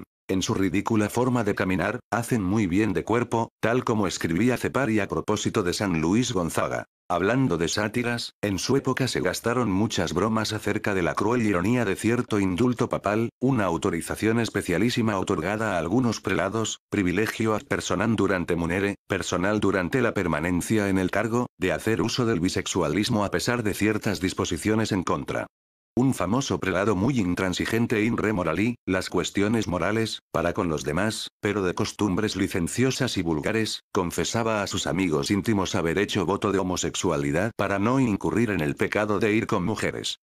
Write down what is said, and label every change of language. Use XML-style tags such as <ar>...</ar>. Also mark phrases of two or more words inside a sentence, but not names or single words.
<es>En su ridícula forma de caminar, hacen muy bien de cuerpo, tal como escribía Cepari a propósito de San Luis Gonzaga. Hablando de sátiras, en su época se gastaron muchas bromas acerca de la cruel ironía de cierto indulto papal, una autorización especialísima otorgada a algunos prelados, privilegio</es> <la>ad personam durante munere,</la> <es>personal durante la permanencia en el cargo, de hacer uso del bisexualismo a pesar de ciertas disposiciones en contra. Un famoso prelado muy intransigente</es> <la>in re morali,</la> <es>las cuestiones morales, para con los demás, pero de costumbres licenciosas y vulgares, confesaba a sus amigos íntimos haber hecho voto de homosexualidad para no incurrir en el pecado de ir con mujeres.</es>